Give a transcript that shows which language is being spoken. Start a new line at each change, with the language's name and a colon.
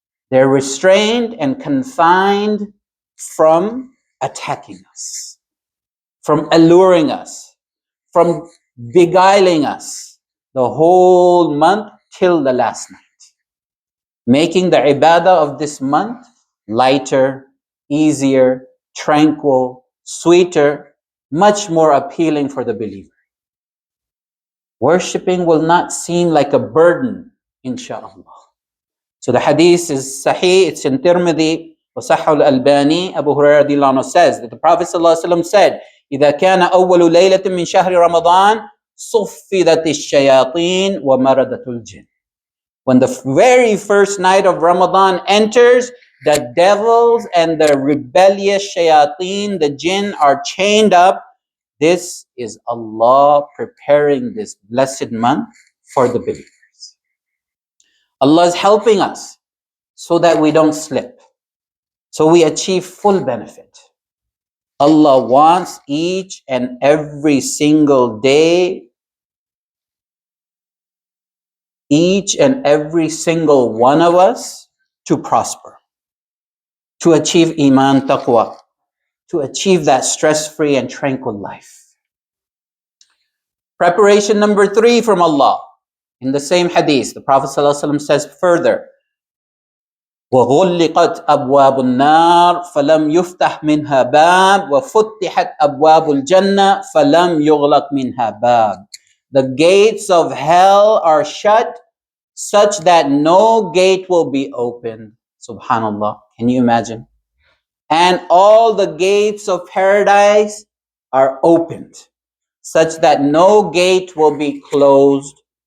English: They're restrained and confined from attacking us, from alluring us, from beguiling us the whole month till the last night, making the ibadah of this month lighter, easier, tranquil, sweeter, much more appealing for the believer. Worshipping will not seem like a burden, insha'Allah. So the hadith is sahih, it's in Tirmidhi,
Arabic: وصحه الألباني.
English: Abu Hurairah radiallahu anhu says that the Prophet ﷺ said,
Arabic: إذا كان أول ليلة من شهر رمضان صفدت الشياطين ومردت الجن.
English: When the very first night of Ramadan enters, the devils and the rebellious shayateen, the jinn, are chained up. This is Allah preparing this blessed month for the believers. Allah is helping us so that we don't slip, so we achieve full benefit. Allah wants each and every single day, each and every single one of us to prosper, to achieve Iman, taqwa, to achieve that stress-free and tranquil life. Preparation number 3 from Allah. In the same hadith, the Prophet ﷺ says further,
Arabic: وَغُلِّقَتْ أَبْوَابُ النَّارِ فَلَمْ يُفْتَحْ مِنْهَا بَابٌ وَفُتِّحَتْ أَبْوَابُ الْجَنَّةِ فَلَمْ يُغْلَقْ مِنْهَا بَابٌ.
English: The gates of hell are shut such that no gate will be opened. Subhanallah. Can you imagine? And all the gates of paradise are opened such that no gate will be closed.